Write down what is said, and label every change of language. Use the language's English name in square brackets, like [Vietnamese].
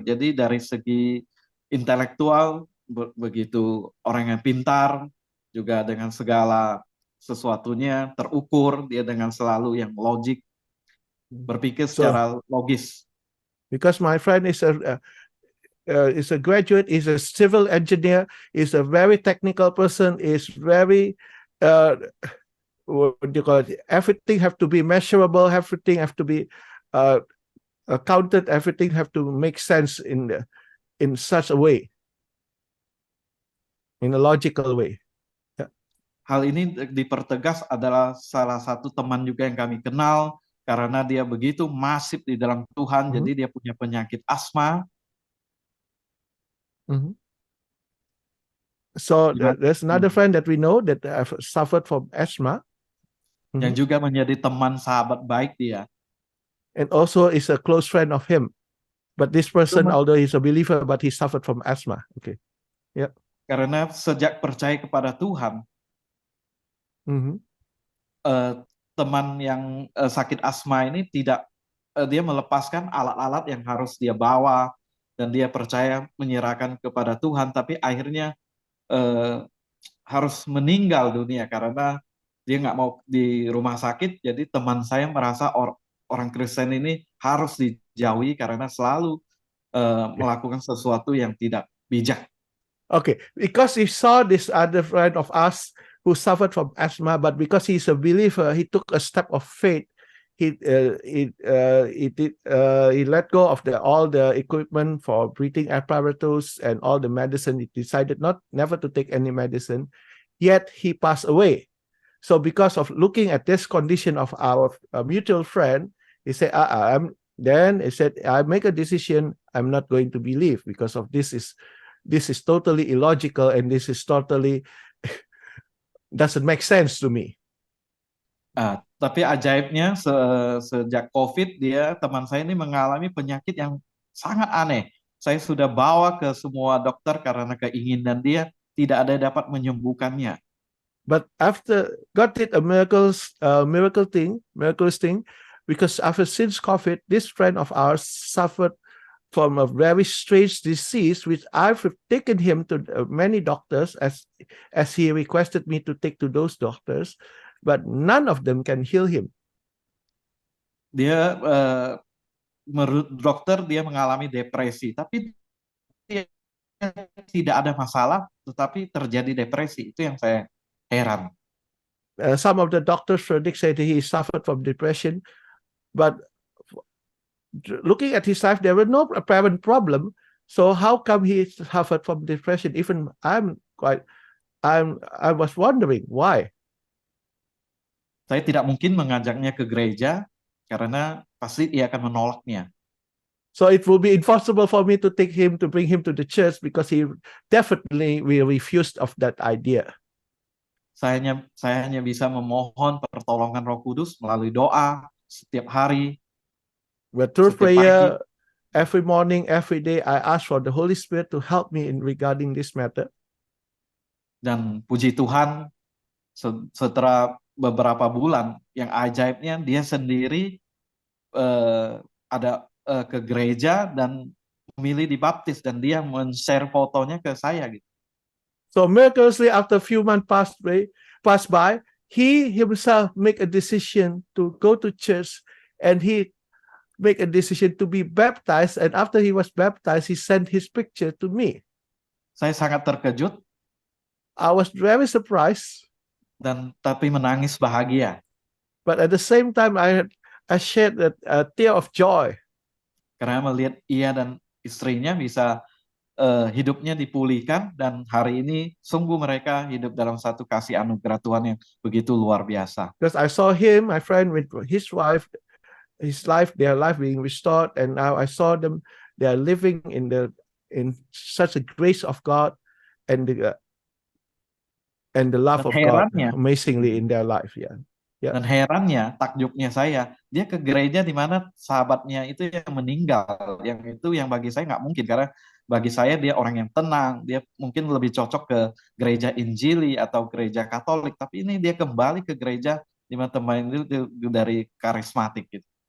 [Indonesian] Jadi dari segi intelektual begitu orang yang pintar, juga dengan segala sesuatunya terukur, dia dengan selalu yang logik, berpikir secara logis. [English] Because my friend is a graduate, is a civil engineer, is a very technical person, is very what do you call it? Everything have to be measurable, everything have to be counted, everything have to make sense in such a way, in a logical way. [Indonesian] Hal ini dipertegas adalah salah satu teman juga yang kami kenal karena dia begitu masif di dalam Tuhan, jadi dia punya penyakit asma. [English] So there's another friend that we know that have suffered from asthma. [Indonesian] Yang juga menjadi teman sahabat baik dia. [English] And also is a close friend of him. But this person, although he's a believer, but he suffered from asthma. Okay. Yeah. [Indonesian] Karena sejak percaya kepada Tuhan, teman yang sakit asma ini tidak, dia melepaskan alat-alat yang harus dia bawa dan dia percaya menyerahkan kepada Tuhan, tapi akhirnya harus meninggal dunia karena dia nggak mau di rumah sakit. Jadi teman saya merasa orang Kristen ini harus dijauhi karena selalu melakukan sesuatu yang tidak bijak. [English] Okay, because he saw this other friend of us who suffered from asthma, but because he's a believer, he took a step of faith. He let go of all the equipment for breathing apparatus and all the medicine. He decided never to take any medicine. Yet he passed away. So because of looking at this condition of our mutual friend, he said, then he said, I make a decision. I'm not going to believe because of this is totally illogical and this is totally doesn't make sense to me. [Indonesian] Tapi ajaibnya sejak COVID teman saya ini mengalami penyakit yang sangat aneh. Saya sudah bawa ke semua dokter karena keinginan dia tidak ada yang dapat menyembuhkannya. [English] But after God did a miraculous thing, because since COVID, this friend of ours suffered from a very strange disease, which I've taken him to many doctors as he requested me to take to those doctors, but none of them can heal him. [Indonesian] Dia menurut dokter dia mengalami depresi, tapi dia tidak ada masalah, tetapi terjadi depresi. Itu yang saya heran. [English] Some of the doctors predict say that he suffered from depression, but looking at his life, there were no apparent problem. So how come he suffered from depression? Even I was wondering why. [Indonesian] Saya tidak mungkin mengajaknya ke gereja karena pasti ia akan menolaknya. [English] So it will be impossible for me to bring him to the church because he definitely will refuse of that idea. [Indonesian] Saya hanya bisa memohon pertolongan Roh Kudus melalui doa setiap hari. [English] But through prayer, every morning, every day, I ask for the Holy Spirit to help me in regarding this matter. [Indonesian] Dan puji Tuhan, setelah beberapa bulan, yang ajaibnya dia sendiri ada ke gereja dan memilih dibaptis dan dia men-share fotonya ke saya gitu. [English] So miraculously, after a few months passed by, he himself make a decision to go to church, and he make a decision to be baptized. And after he was baptized, he sent his picture to me. [Indonesian] Saya sangat terkejut [English] I was very surprised, [Indonesian] dan tapi menangis bahagia [English] but at the same time, I shed a tear of joy [Indonesian] karena melihat ia dan istrinya bisa hidupnya dipulihkan, dan hari ini sungguh mereka hidup dalam satu kasih anugerah Tuhan yang begitu luar biasa. [English] because I saw him, my friend, with his wife, their life being restored, and now I saw them. They are living in such a grace of God and the love [Indonesian] Dan [English] of God [Indonesian] herannya, [English] amazingly in their life. Yeah. [Indonesian] dan herannya, takjubnya saya, dia ke gereja di mana sahabatnya itu yang meninggal, yang itu yang bagi saya nggak mungkin, karena bagi saya dia orang yang tenang, dia mungkin lebih cocok ke gereja Injili atau gereja Katolik, tapi ini dia kembali ke gereja di mana teman itu dari karismatik gitu.